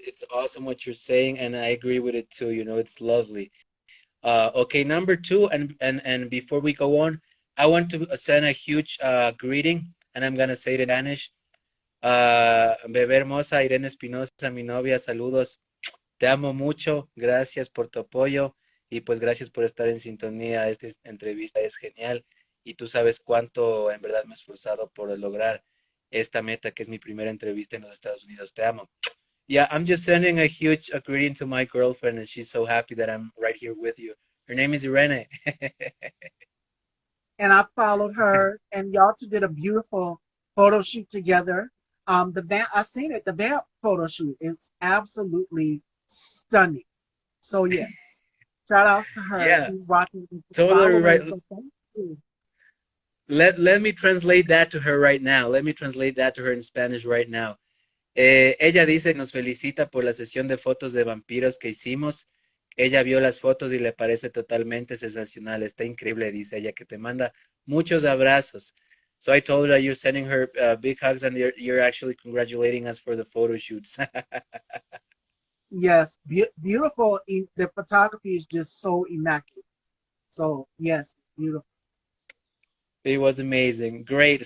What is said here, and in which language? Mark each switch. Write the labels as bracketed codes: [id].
[en] It's awesome what you're saying, and I agree with it too. It's lovely. Okay, number two, and before we go on, I want to send a huge greeting, and I'm gonna say it in Spanish. [es] Bebé hermosa, Irene Espinoza, mi novia, saludos. Te amo mucho, gracias por tu apoyo y pues gracias por estar en sintonía. Esta entrevista es genial y tú sabes cuánto en verdad me he esforzado por lograr esta meta que es mi primera entrevista en los Estados Unidos. Te amo. [en] Yeah, I'm just sending a huge greeting to my girlfriend and she's so happy that I'm right here with you. Her name is Irene. And I followed her, and y'all two did a beautiful photo shoot together. The vamp, I seen it. The vamp photo shoot is absolutely stunning. So yes, shout outs to her. Yeah, She's watching, totally right. following. So thank you. Let me translate that to her right now. Let me translate that to her in Spanish right now. [es] Ella dice, nos felicita por la sesión de fotos de vampiros que hicimos. Ella vio las fotos y le parece totalmente sensacional. Está increíble, dice ella, que te manda muchos abrazos. [en] So I told her that you're sending her big hugs and you're actually congratulating us for the photo shoots. Yes, beautiful. The photography is just so immaculate. So yes, beautiful. It was amazing. Great.